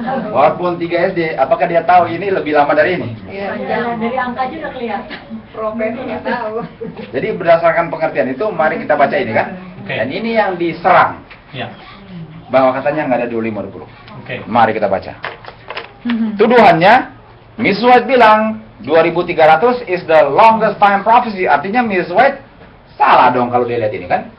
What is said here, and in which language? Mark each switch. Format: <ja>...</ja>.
<id>Walaupun 3 SD, apakah dia tahu ini lebih lama dari ini? Iya. Dari angka aja udah kelihatan. Profesor nggak tahu. Jadi berdasarkan pengertian itu, mari kita baca ini kan? Oke. Dan ini yang diserang, Ya. bahwa katanya nggak ada 25 20. Oke. Mari kita baca. Tuduhannya, Mrs.</id> <en>White</en> <id>bilang</id> <en>2300 is the longest time prophecy.</en> <id>Artinya Mrs. White salah dong kalau dia lihat ini kan?</id>